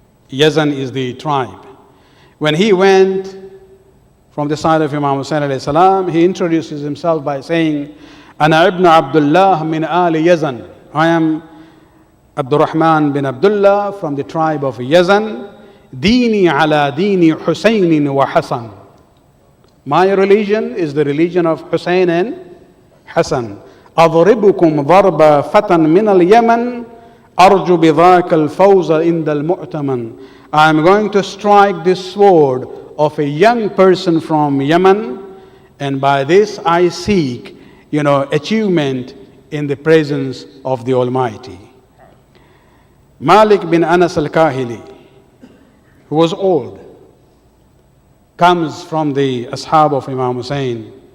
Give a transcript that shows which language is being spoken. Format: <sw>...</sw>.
<en>Yazan is the tribe. When he went from the side of Imam Hussain alayhi salam, he introduces himself by saying,</en> <ar>Ana ibn Abdullah min ali Yazan.</ar> <en>I am Abdurrahman bin Abdullah from the tribe of Yazan.</en> <ar>Dini ala dini Hussain wa Hassan.</ar> <en>My religion is the religion of Hussain and Hassan.</en> <ar>أضربكم ضرب فتى من اليمن أرجو بذاك الفوز عند المؤتمن.</ar> <en>I am going to strike this sword of a young person from Yemen, and by this I seek, achievement in the presence of the Almighty. Malik bin Anas al-Kahili, who was old, comes from the ashab of Imam Hussain.</en>